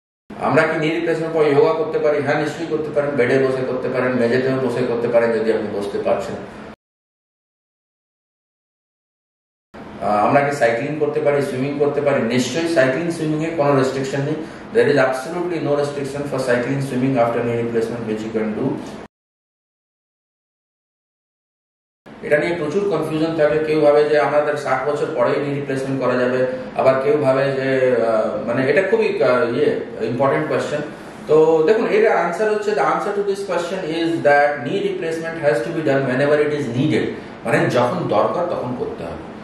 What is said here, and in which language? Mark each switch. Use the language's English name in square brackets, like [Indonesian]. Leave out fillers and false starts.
[Bangla] আমরা কি নি রিপ্লেসমেন্ট পর যোগা করতে পারি? হ্যাঁ, নিশ্চয়ই করতে পারেন, বেডে বসে করতে পারেন, মেঝেতেও বসে করতে পারেন যদি আপনি বসতে পারছেন। আমরা কি সাইক্লিং করতে পারি, সুইমিং করতে পারি? নিশ্চয়ই সাইক্লিং সুইমিং এ কোনো রেস্ট্রিকশন নেই। [English] There is absolutely no restriction for cycling, swimming after knee replacement, which you can do. [Bangla] এটা নিয়ে প্রচুর কনফিউশন থাকে। কেউ ভাবে যে আমাদের 60 বছর পরেই নি রিপ্লেসমেন্ট করা যাবে, আবার কেউ ভাবে যে মানে এটা খুবই ইম্পর্টেন্ট কোয়েশ্চেন। তো দেখুন এর আনসার হচ্ছে, [English] the answer to this question is that knee replacement has to be done whenever it is needed, [Bangla] মানে যখন দরকার তখন করতে হবে।